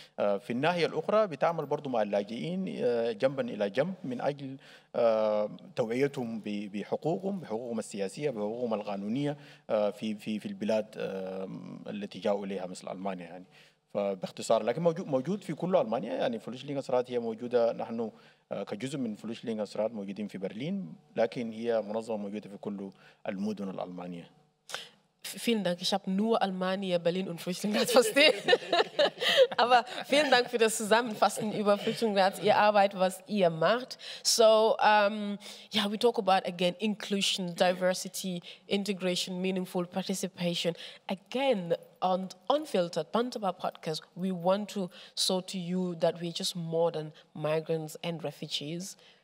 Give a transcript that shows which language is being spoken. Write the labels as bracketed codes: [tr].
[ar] في الناحية الأخرى بتعمل برضو مع اللاجئين جنبا إلى جنب من أجل توعيتهم بحقوقهم السياسية، بحقوقهم القانونية في البلاد التي جاءوا إليها مثل ألمانيا يعني. فباختصار، لكن موجود في كل ألمانيا، يعني فلوشلينغ هي موجودة، نحن كجزء من فلوشلينغ موجودين في برلين، لكن هي منظمة موجودة في كل المدن الألمانية. [de] Vielen Dank. Ich habe nur Almania, Berlin und Flüchtlingsrat verstehen. Aber vielen Dank für das Zusammenfassen über Flüchtlingsrat, Ihre Arbeit, was ihr macht. [en] So, yeah, we talk about, again, inclusion, diversity, integration, meaningful participation. Again, on Unfiltered Bantaba Podcast, we want to show to you that we're just more than migrants and refugees.